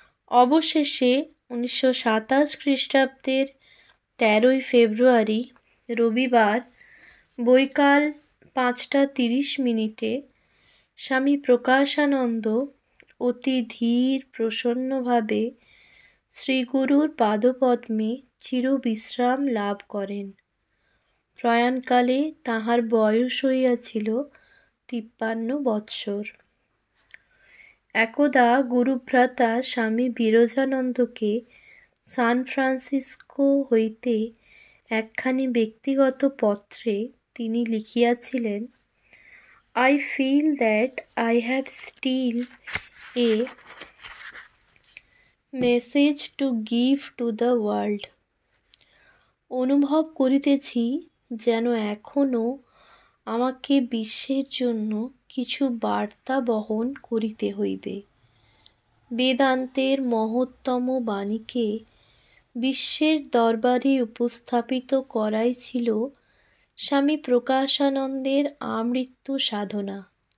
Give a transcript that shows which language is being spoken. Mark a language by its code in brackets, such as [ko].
[bn] অবশেষে 1927 খ্রিস্টাব্দের 13 ফেব্রুয়ারি রবিবার বৈকাল 5:30 স্বামী প্রকাশানন্দ অতি ধীর প্রসন্নভাবে শ্রীগুরুর পাদপদ্মে চিরবিশ্রাম লাভ করেন। প্রয়াণকালে তাহার বয়স হইয়াছিল 53 বৎসর। একদা গুরুভ্রাতা স্বামী বিরজানন্দকে সান ফ্রান্সিসকো হইতে একখানি ব্যক্তিগত পত্রে তিনি লিখিয়াছিলেন, [en] I feel that I have still a message to give to the world. [bn] অনুভব করিতেছি যেন এখনও আমাকে বিশ্বের জন্য কিছু বার্তা বহন করিতে হইবে। বেদান্তের মহত্তম বাণীকে বিশ্বের দরবারে উপস্থাপিত করাই ছিল স্বামী প্রকাশানন্দের আমৃত্যু সাধনা।